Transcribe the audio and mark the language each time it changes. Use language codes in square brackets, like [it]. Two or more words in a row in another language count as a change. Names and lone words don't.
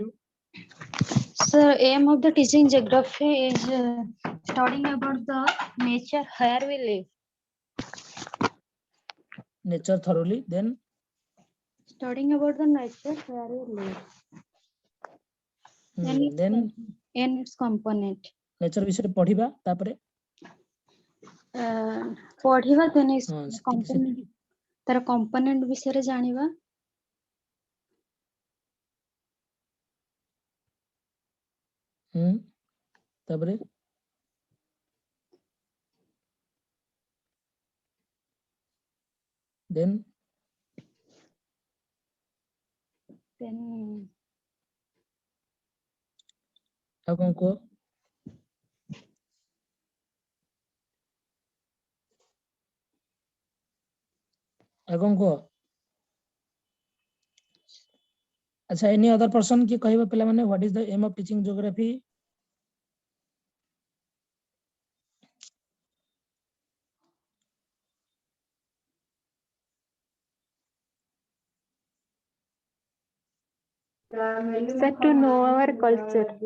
[en] Sir, aim of the teaching geography is studying about the nature where we live. Nature thoroughly, then Studying about the nature where we live. then And its component. [or] nature ବିଷୟରେ ପଢିବା, ତାପରେ [en] ପଢିବା then its [or] ହଁ, component, ତାର component ବିଷୟରେ ଜାଣିବା। ତାପରେ then ଆଉ କଣ କୁହ? ଆଉ କଣ କୁହ? ଆଚ୍ଛା, [en] any other person [or] କି କହିବ ପିଲାମାନେ [en] what is the aim of teaching geography? Sir, to know our culture.